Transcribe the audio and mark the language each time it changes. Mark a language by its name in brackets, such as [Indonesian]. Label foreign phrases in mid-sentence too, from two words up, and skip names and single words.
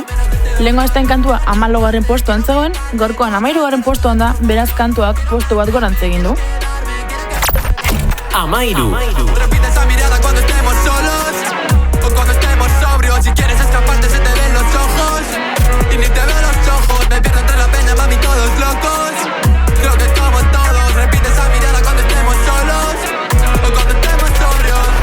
[Basque] Lehengo azten kantua 14. postuan zegoen, gorkoan 13. postuan da, beraz kantuak postu bat gorantz egin du. 13. [Spanish] Repite esa mirada cuando estemos solos o cuando estemos sobrios. Si quieres escaparte se te ven los ojos y ni te veo los ojos. Me pierdo entre la peña, mami, todos locos. Creo que como todos. Repite esa mirada cuando estemos solos o cuando estemos sobrios.